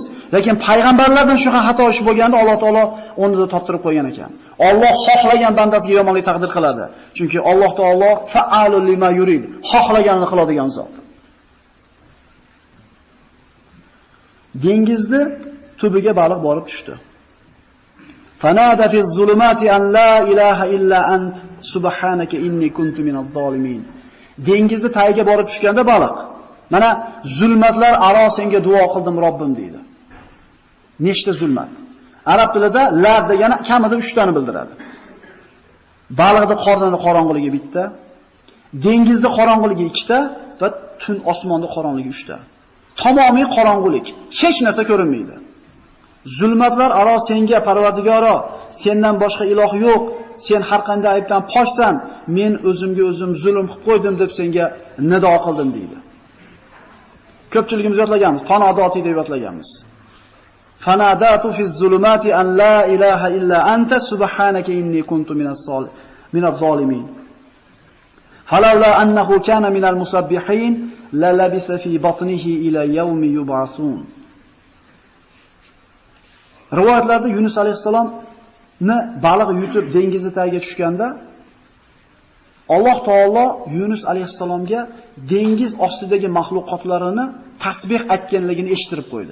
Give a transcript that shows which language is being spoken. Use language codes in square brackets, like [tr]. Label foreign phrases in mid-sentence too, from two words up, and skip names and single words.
[uz] Lekin payg'ambarlardan shunaqa xato ish bo'lganda Alloh taolo o'rnida toptirib qo'ygan ekan. Alloh xohlagan bandasiga yomonlik taqdir qiladi. Chunki Alloh taolo [ar] فعال لما يريد, [uz] xohlaganini qiladigan zot. Dengizda tubiga baliq borib tushdi. [ar] فنادى في الظلمات أن لا إله إلا أنت سبحانك إني كنت من الظالمين. [uz] Dengizda tagiga borib tushganda baliq, mana zulmatlar aro senga duo qildim Robbim deydi. Nechta zulmat? Arab tilida lar degani kamida 3 tani bildiradi. Baliqning qornida qorong'iligi bitta, dengizda qorong'iligi 2 ta va tun osmonda qorong'iligi 3 ta. Tamomiy qorong'ulik, hech narsa ko'rinmaydi. Zulmatlar aro senga Parvardigoro, sendan boshqa iloh yo'q, sen har qanday aybdan poksan, men o'zimga o'zim zulm qilib qo'ydim deb senga nido qildim deydi. Ko'pchiligimiz yodlaganmiz, fanodoti deb yodlaganmiz. [ar] فنادى في الظلمات أن لا إله إلا أنت سبحانك إني كنت من الظالمين. فلولا أنه كان من المسبحين للبث في بطنه إلى يوم يبعثون. [uz] Rivoyatlarda Yunus alayhisalomni baliq yutib dengiz tagiga tushganda Alloh taolo Yunus alayhisalomga dengiz ostidagi mahluqotlarini tasbih aytganligini eshittirib qo'ydi.